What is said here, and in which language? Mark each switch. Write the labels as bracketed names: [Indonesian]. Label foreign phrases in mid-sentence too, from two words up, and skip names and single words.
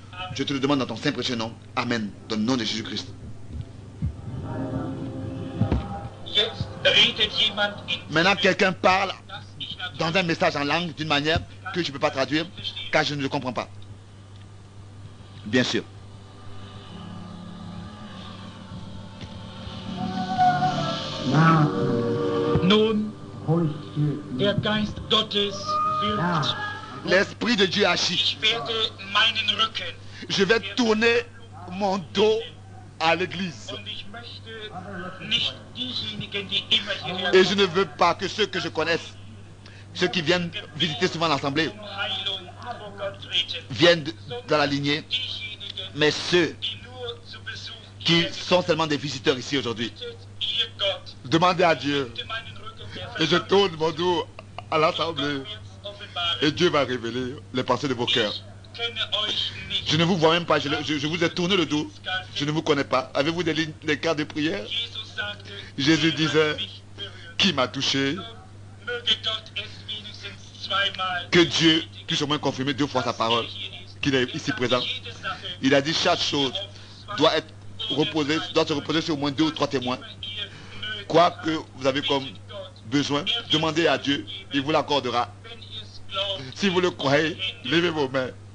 [French] Je te le demande dans ton saint précieux nom. Amen. Dans le nom de Jésus-Christ. Maintenant, quelqu'un parle dans un message en langue d'une manière que je ne peux pas traduire, car je ne le comprends pas. Bien sûr. [German] Nun, der Geist Gottes wirkt. [French] L'Esprit de Dieu agit. [German] Ich werde meinen Rücken [French] Je vais tourner mon dos à l'église. [German] und ich möchte nicht diejenigen, die immer hierher [French] Et je ne veux pas que ceux que je connaisse, ceux qui viennent visiter souvent l'assemblée, [German] um Heilung vor Gott treten, [French] viennent dans la lignée, [German] diejenigen, [French] mais ceux [German] die nur zu Besuch [French] qui [German] hier [French] sont seulement des visiteurs ici aujourd'hui. [German] sind, ihr Gott, [French] Demandez à Dieu. [German] bitte meinen Rücken der [French] Et je tourne mon dos à l'assemblée. [German] Versammlung offenbaren. [French] Et Dieu va révéler les pensées de vos cœurs. [German] Ich kenne euch nicht. [French] Je ne vous vois même pas, je vous ai tourné le dos. Je ne vous connais pas. Avez-vous des cartes de prière? [German] Jesus sagte, [French] Jésus [German] "Wer [French] disait, [German] mich berührt." [French] qui m'a touché? [German] Möge Gott es wenigstens zweimal [French] Que Dieu puisse au moins confirmer 2 fois sa parole, qu'il est ici présent. Il a dit chaque chose doit se reposer sur au moins 2 ou 3 témoins. Quoi que vous avez comme besoin, demandez à Dieu, il vous l'accordera. Si vous le croyez, levez vos mains.